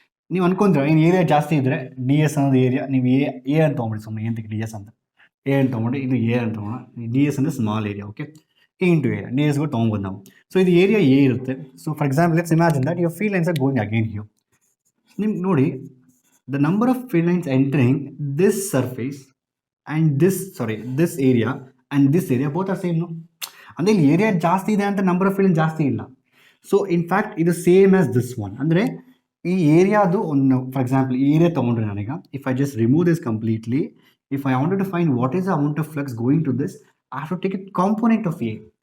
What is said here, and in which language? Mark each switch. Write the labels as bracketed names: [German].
[Kannada] ನೀವು ಅನ್ಕೊಂತೀರ ಏನು ಏರಿಯಾ ಜಾಸ್ತಿ ಇದ್ದರೆ DS ಅನ್ನೋದು ಏರಿಯಾ, ನೀವು ಎ ಅಂತ ತೊಗೊಂಬಿಡಿ, ಸುಮ್ಮನೆ ಏನಂತಕ್ಕೆ DS ಅಂತ ಎ ಅಂತ ತೊಗೊಂಡು ಇದು ಎ ಅಂತ ತೊಗೊಳ್ಳೋಣ. DS ಅಂದರೆ small area. Okay, A into area DS ಕೂಡ ತೊಗೊಬೋದು ನಾವು. ಸೊ ಇದು ಏರಿಯಾ ಎ ಇರುತ್ತೆ. [English] So for example let's imagine that your field lines are going again here. [Kannada] ನಿಮ್ಗೆ ನೋಡಿ [English] the number of field lines entering this surface and this area and this area both are same, no? [Kannada] ಅಂದರೆ ಇಲ್ಲಿ area ಜಾಸ್ತಿ ಇದೆ ಅಂತ number of field ಜಾಸ್ತಿ ಇಲ್ಲ. So in fact ಇದು [English] Same as this one. [Kannada] ಅಂದರೆ ಈ ಏರಿಯಾದು ಒಂದು ಫಾರ್ ಎಕ್ಸಾಂಪಲ್ ಈ ಏರಿಯಾ ತೊಗೊಂಡ್ರೆ ನಾನೀಗ [English] If I just remove this completely, if I wanted to find what is the amount of flux going to this, I have to take it component of A.